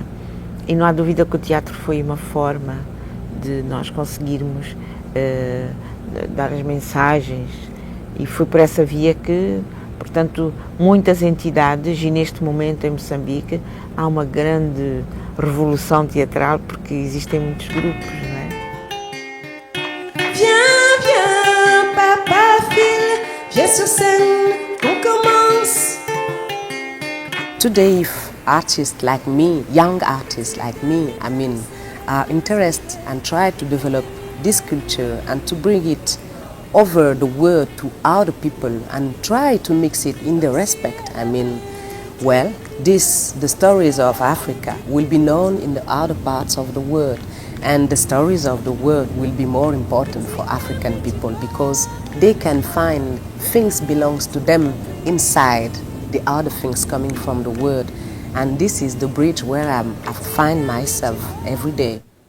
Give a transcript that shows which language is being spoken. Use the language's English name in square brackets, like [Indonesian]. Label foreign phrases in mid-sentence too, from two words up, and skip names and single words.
[Portuguese] E não há dúvida que o teatro foi uma forma de nós conseguirmos dar as mensagens, e foi por essa via que, portanto, muitas entidades, e neste momento em Moçambique há uma grande revolução teatral, porque existem muitos grupos, não é? [French] Viens, viens, papa file, viens sur scène, on commence. [English] Today, if artists like me, young artists like me, are interested and try to develop this culture and to bring it over the world to other people and try to mix it in the respect, the stories of Africa will be known in the other parts of the world, and the stories of the world will be more important for African people because they can find things belongs to them inside the other things coming from the world, and this is the bridge where I find myself every day.